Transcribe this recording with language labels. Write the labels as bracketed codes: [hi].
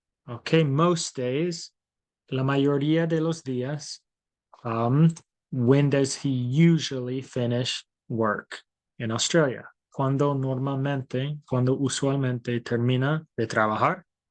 [es] Okay, [en] most days, [es] la mayoría de los días. [en] When does he usually finish work in Australia? [es] Cuando usualmente termina de trabajar?